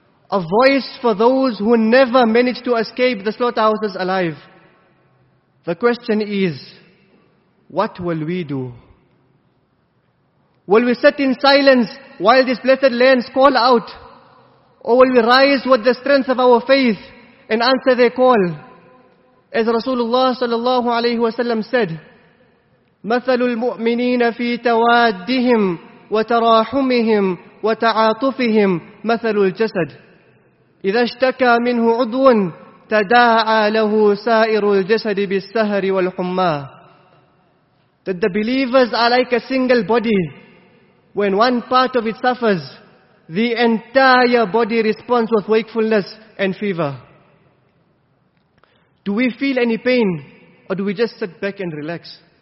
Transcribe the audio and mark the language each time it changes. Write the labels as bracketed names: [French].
[English] A voice for those who never managed to escape the slaughterhouses alive. The question is, what will we do? Will we sit in silence while these blessed lands call out? Or will we rise with the strength of our faith and answer their call? As Rasulullah sallallahu alayhi wa sallam said, [Arabic] مَثَلُ الْمُؤْمِنِينَ فِي تَوَادِّهِمْ وَتَرَاحُمِهِمْ وَتَعَاطُفِهِمْ مَثَلُ الْجَسَدِ إِذَا اشْتَكَى مِنْهُ عُضْوٌ تَدَاعَى لَهُ سَائِرُ الْجَسَدِ بِالسَّهَرِ وَالْحُمَّى. [English] That the believers are like a single body. When one part of it suffers, the entire body responds with wakefulness and fever. Do we feel any pain, or do we just sit back and relax?